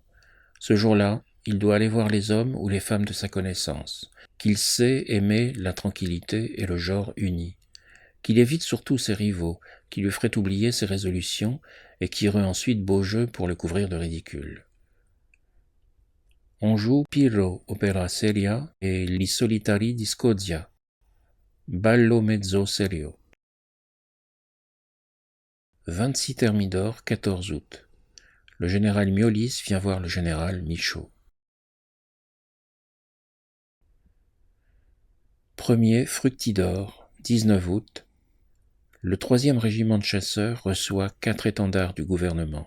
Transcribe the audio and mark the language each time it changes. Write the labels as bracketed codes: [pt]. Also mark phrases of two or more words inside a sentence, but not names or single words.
[fr] Ce jour-là, il doit aller voir les hommes ou les femmes de sa connaissance, qu'il sait aimer la tranquillité et le genre uni, qu'il évite surtout ses rivaux, qui lui feraient oublier ses résolutions et qui auraient ensuite beau jeu pour le couvrir de ridicule. On joue Pirro [it] opera seria [fr] et Li solitari di Scozia. [it] Ballo mezzo serio. [fr] 26 Thermidor, 14 août. Le général Miolis vient voir le général Michaud. 1er Fructidor, 19 août. Le 3e régiment de chasseurs reçoit 4 étendards du gouvernement.